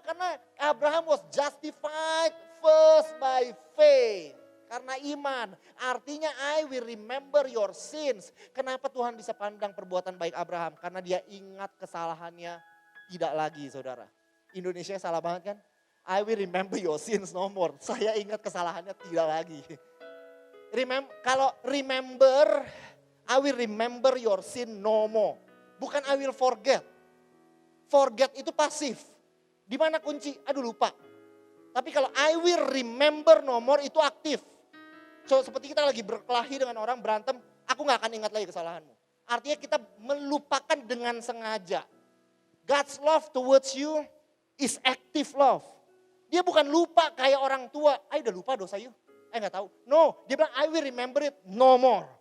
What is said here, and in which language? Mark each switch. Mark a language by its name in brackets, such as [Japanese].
[English] Karena Abraham was justified first by faith. [Indonesian] Karena iman. [English] Artinya I will remember your sins. [Indonesian] Kenapa Tuhan bisa pandang perbuatan baik Abraham? Karena dia ingat kesalahannya tidak lagi saudara. Indonesia salah banget kan? [English] I will remember your sins no more. [Indonesian] Saya ingat kesalahannya tidak lagi. [English] Kalau remember, I will remember your sin no more. [Indonesian] Bukan [English] I will forget. [Indonesian] Forget itu pasif. Di mana kunci? Aduh lupa. Tapi kalau [English] I will remember no more [Indonesian] itu aktif. So seperti kita lagi berkelahi dengan orang berantem, aku gak akan ingat lagi kesalahanmu. Artinya kita melupakan dengan sengaja. [English] God's love towards you is active love. [Indonesian] Dia bukan lupa kayak orang tua, udah lupa dosa you. Gak tahu. [English] No, dia bilang I will remember it no more.